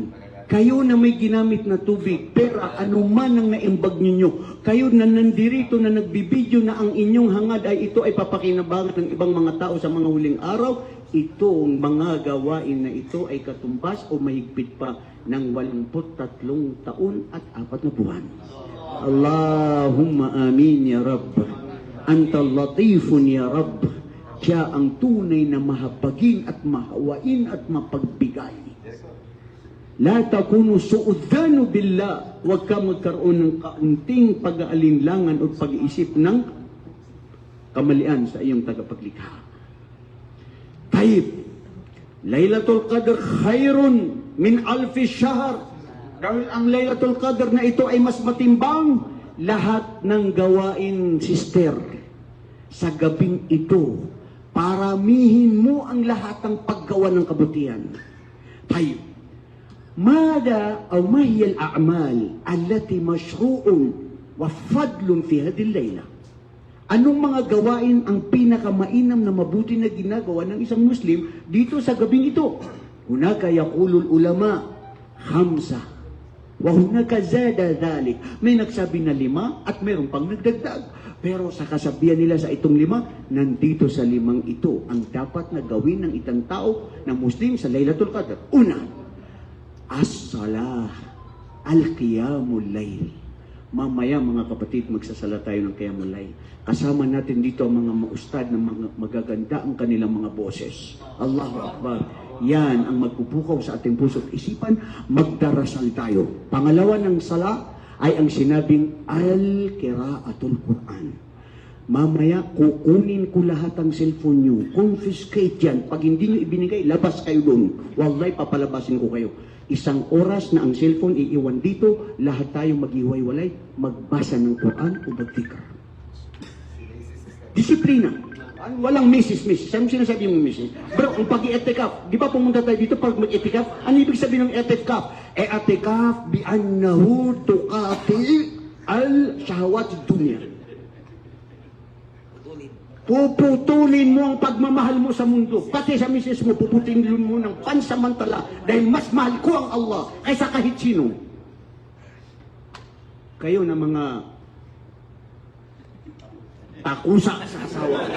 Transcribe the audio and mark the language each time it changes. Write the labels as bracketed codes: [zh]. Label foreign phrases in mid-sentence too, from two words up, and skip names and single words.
[tl] Kayo na may ginamit na tubig, pera, anuman ang naimbag ninyo. Kayo na nandirito na nagbibideo na ang inyong hangad ay ito ay papakinabangan ng ibang mga tao sa mga huling araw. Itong mga gawain na ito ay katumbas o mahigpit pa ng 83 taon at 4 na buwan. [ar] اللهم آمين يا رب. أنت لطيف يا رب. [tl] Siya ang tunay na mahabagin at mahawain at mapagbigay. [ar] لا تكونوا سوء الظن بالله. [tl] Huwag ka magkaroon ng kaunting pag-aalinlangan o pag-iisip ng kamalian sa iyong tagapaglikha. [ar] طيب، ليلة القدر خير من ألف شهر. [tl] Dahil ang Laylatul Qadr na ito ay mas matimbang lahat ng gawain, sister. Sa gabing ito, paramihin mo ang lahat ng paggawa ng kabutihan. [ar] Taib, ماذا أو ما هي الأعمال التي مشروع وفضل في هذه الليلة؟ [tl] Anong mga gawain ang pinakamainam na mabuti na ginagawa ng isang Muslim dito sa gabing ito? [ar] هناك يقول العلماء خمسة وهناك زاد ذلك. [tl] May nagsabi na 5 at mayroon pang nagdagdag. Pero sa kasabihan nila sa itong 5, nandito sa 5 ito ang dapat na gawin ng itang tao na Muslim sa Laylatul Qadr. [ar] Una, الصلاة، القيام الليل. [tl] Mamaya mga kapatid, magsasala tayo ng [ar] قيام الليل. [tl] Kasama natin dito ang mga maustad na magaganda ang kanilang mga boses. [ar] الله أكبر. [tl] Yan ang magpupukaw sa ating puso at isipan, magdarasal tayo. Pangalawa ng sala ay ang sinabing [ar] القراءة القرآن. [tl] Mamaya, kukunin ko lahat ang cellphone nyo. Confiscate yan. Pag hindi nyo ibinigay, labas kayo doon. Wallahi, papalabasin ko kayo. 1 oras na ang cellphone iiwan dito, lahat tayo maghiwalay, magbasa ng Quran o mag-dhikr. Disiplina. Walang misis. Saan sinasabi mong misis? Bro, kung pag-i-etikaf, di ba pumunta tayo dito pag mag-etikaf? Ano ibig sabihin ng etikaf? [ar] اعتكاف بأنه تقطع الشهوات دنيا. [tl] Puputulin mo ang pagmamahal mo sa mundo. Pati sa misis mo, puputulin mo ng pansamantala dahil mas mahal ko ang Allah kaysa kahit sino. Kayo na mga takusa sa asawa.